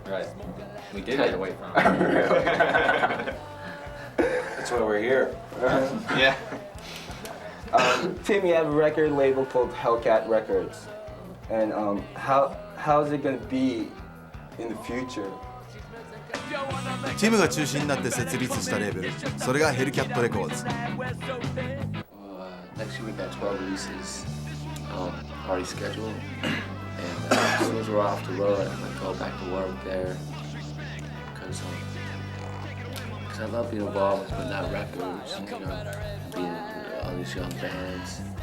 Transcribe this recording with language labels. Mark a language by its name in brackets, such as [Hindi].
[English] Right. We did get away from it. Really? That's why we're here. Yeah. Tim, you have a record label called Hellcat Records. And how's it gonna be in the future? [Japanese] チームが中心になって設立したレーベル、それがヘルキャットレコーズ。 [English] Next year we got 12 releases already scheduled. And as soon as we're off the road, I'm gonna go back to work there. Because I love being involved with putting out records and, you know, being with all these young bands.